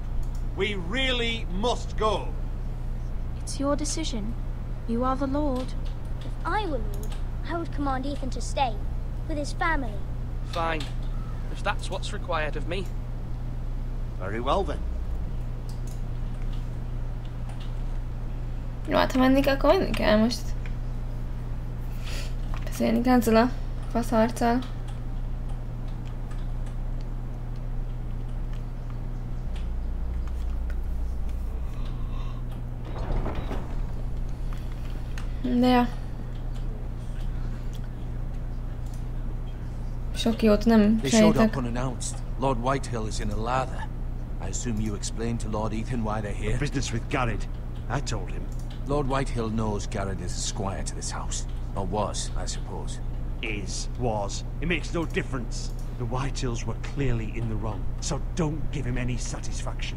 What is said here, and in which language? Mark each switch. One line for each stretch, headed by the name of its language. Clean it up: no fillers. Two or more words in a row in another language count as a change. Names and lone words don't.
English: We really must go. It's your decision. You are the Lord. If I were Lord, I would command Ethan to stay with his family. Fine. If that's what's required of me. Very well then.
Hungarian: Jó, hát ha menni kell, akkor menni kell most. Beszélni kell ezzel a faszarccal. De ja. Sok jót nem
English: They showed
Hungarian: sejtek.
English: up unannounced. Lord Whitehill is in a lather. I assume you explained to Lord Ethan why they're here? Business with Garrett. I told him. Lord Whitehill knows Garrett is a squire to this house. Or was, I suppose. Was. It makes no difference. The Whitehills were clearly in the wrong, so don't give him any satisfaction.